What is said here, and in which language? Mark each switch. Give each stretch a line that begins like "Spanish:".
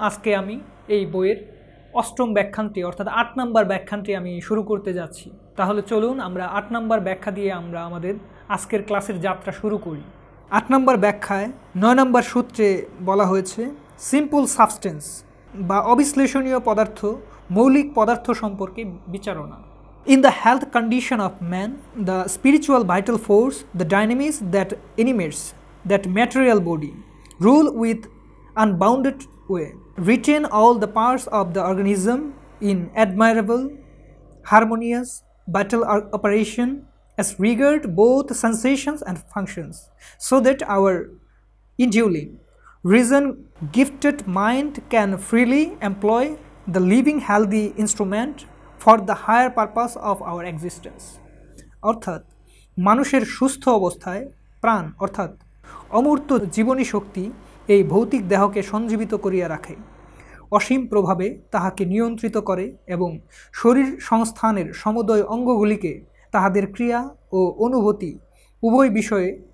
Bangla: আজকে আমি এই বইয়ের অষ্টম ব্যাখ্যানটি অর্থাৎ ৮ নম্বর ব্যাখ্যানটি আমি শুরু করতে যাচ্ছি। তাহলে চলুন আমরা ৮ নম্বর ব্যাখ্যা দিয়ে আমরা আমাদের আজকের ক্লাসের যাত্রা শুরু করি। ৮ নম্বর ব্যাখ্যায় ৯ নম্বর সূত্রে বলা হয়েছে সিম্পল সাবস্টেন্স বা অবিশ্লেষণীয় পদার্থ, মৌলিক পদার্থ সম্পর্কে বিচারণা।
English: In the health condition of man, the spiritual vital force, the dynamics that animates that material body, rule with unbounded way, retain all the parts of the organism in admirable, harmonious, vital operation as regard both sensations and functions, so that our indwelling, reason-gifted mind can freely employ the living healthy instrument for the higher purpose of our existence.
Bangla: অর্থাৎ মানুষের সুস্থ অবস্থায় প্রাণ অর্থাৎ অমূর্ত জীবনী শক্তি এই ভৌতিক দেহকে সঞ্জীবিত করিয়া রাখে, অসীম প্রভাবে তাহাকে নিয়ন্ত্রিত করে এবং শরীর সংস্থানের সমুদয় অঙ্গগুলিকে তাহাদের ক্রিয়া ও অনুভূতি উভয় বিষয়ে